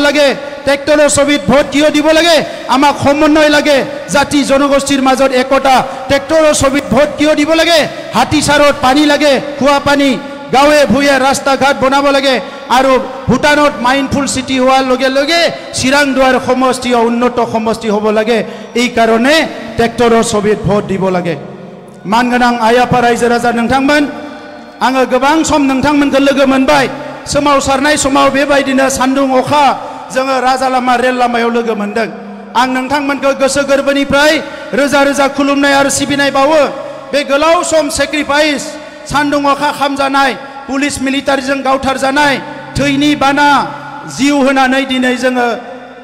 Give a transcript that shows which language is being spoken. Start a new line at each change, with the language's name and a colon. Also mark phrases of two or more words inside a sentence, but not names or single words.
Assamese: লাগে ট্ৰেক্টৰৰ ছবিত ভোট কিয় দিব লাগে আমাক সমন্বয় লাগে জাতি জনগোষ্ঠীৰ মাজত একতা ট্ৰেক্টৰৰ ছবিত ভোট কিয় দিব লাগে হাতীচাৰত পানী লাগে খোৱা পানী গাঁৱে ভূঞে ৰাস্তা ঘাট বনাব লাগে আৰু ভূটানত মাইণ্ডফুল সিটি হোৱাৰ লগে লগে চিৰাংদুৱাৰ সমষ্টি উন্নত সমষ্টি হ'ব লাগে এই কাৰণে ট্ৰেক্টৰৰ ছবিত ভোট দিব লাগে
Bodo: मानगोनां आइ आफा रायजो राजा नोंथांमोन आङो गोबां सम नोंथांमोनखौ लोगो मोनबाय सोमावसारनाय समाव बेबायदिनो सान्दुं अखा जोङो राजा लामा रेल लामायाव लोगो मोनदों आं नोंथांमोनखौ गोसो गोरबोनिफ्राय रोजा रोजा खुलुमनाय आरो सिबिनाय बावो बे गोलाव सम सेक्रिफाइस सान्दुं अखा खामजानाय पुलिस मिलिटारिजों गावथारजानाय थैनि बाना जिउ होनानै दिनै जोङो